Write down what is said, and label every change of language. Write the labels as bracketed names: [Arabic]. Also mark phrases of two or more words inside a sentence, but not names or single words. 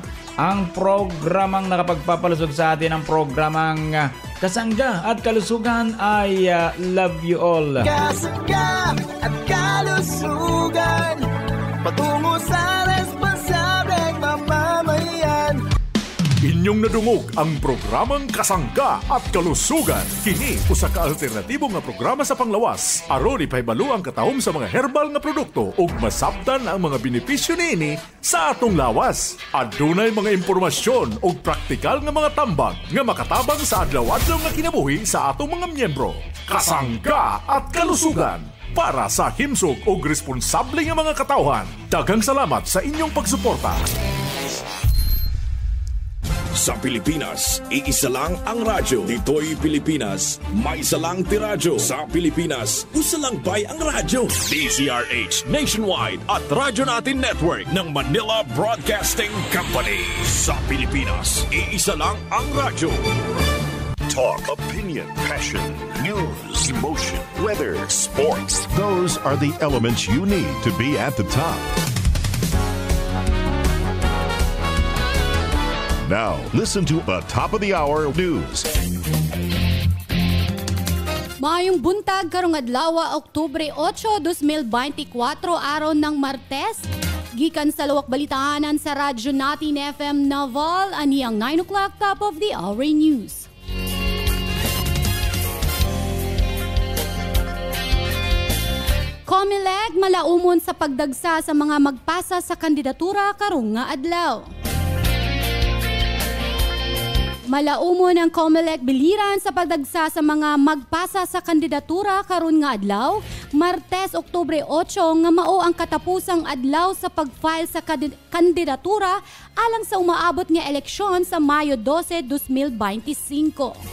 [Filipino] Ang programang nakapagpapalusog sa atin, ang programang Kasangga at Kalusugan ay [English] Love You All. [Filipino] Kasangga at Kalusugan, patungo sa responsableng mamamayan. [Cebuano] Inyong nadungog ang programang Kasangga at Kalusugan. Kini usa ka alternatibo nga programa sa panglawas. Aron ipahibalo ang katahom sa mga herbal nga produkto ug masabtan ang mga benepisyo niini sa atong lawas. Adunay mga impormasyon ug praktikal nga mga tambag nga makatabang sa adlaw-adlaw nga kinabuhi sa atong mga miyembro. Kasangga at Kalusugan, para sa himsog ug responsable nga mga katawhan. Daghang salamat sa inyong pagsuporta. [Filipino] Sa Pilipinas, iisa lang ang radyo. Dito'y Pilipinas, may isa lang tiradyo. [Cebuano] Sa Pilipinas, usa lang bay ang radyo. [Filipino] DZRH Nationwide at Radyo Natin Network ng Manila Broadcasting Company. Sa Pilipinas, iisa lang ang radyo. [English] Talk, opinion, passion, news, emotion, weather, sports. Those are the elements you need to be at the top. Now, listen to the top of the hour news. [Cebuano] Maayong buntag karong adlaw, Oktubre 8, 2024, [Filipino] araw ng Martes. [Cebuano] Gikan sa luwak balitahanan sa Radyo Natin FM Naval, ani ang [English] 9 o'clock top of the hour news. [Cebuano] Comelec malaumon sa pagdagsa sa mga magpasa sa kandidatura karong nga adlaw. Malaumon ang Comelec biliran sa pagdagsa sa mga magpasa sa kandidatura karon nga adlaw, Martes, Oktubre 8, nga mao ang katapusang adlaw sa pag-file sa kandidatura alang sa umaabot nga eleksyon sa Mayo 12, 2025.